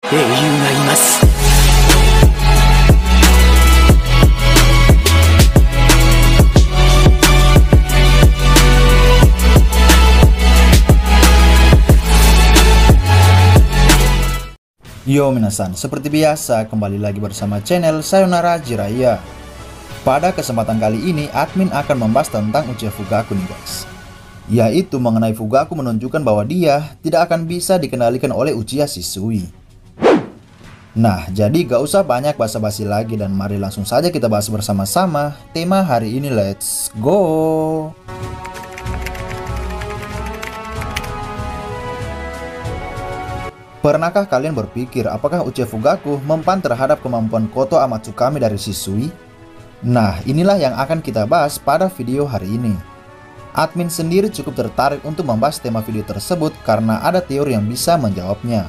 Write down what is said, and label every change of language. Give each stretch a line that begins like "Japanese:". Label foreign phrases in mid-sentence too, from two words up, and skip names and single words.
Japanese: 英雄がいます。
Indonesian: Yo minasan, seperti biasa kembali lagi bersama channel Sayonara Jiraiya. Pada kesempatan kali ini admin akan membahas tentang Uchiha Fugaku nih guys, yaitu mengenai Fugaku menunjukkan bahwa dia tidak akan bisa dikendalikan oleh Uchiha Shisui. Nah, jadi gak usah banyak basa-basi lagi dan mari langsung saja kita bahas bersama-sama tema hari ini.
English: Let's go!
Indonesian: Pernahkah kalian berpikir apakah Uchiha Fugaku mempan terhadap kemampuan Koto Amatsukami dari Shisui? Nah, inilah yang akan kita bahas pada video hari ini. Admin sendiri cukup tertarik untuk membahas tema video tersebut karena ada teori yang bisa menjawabnya.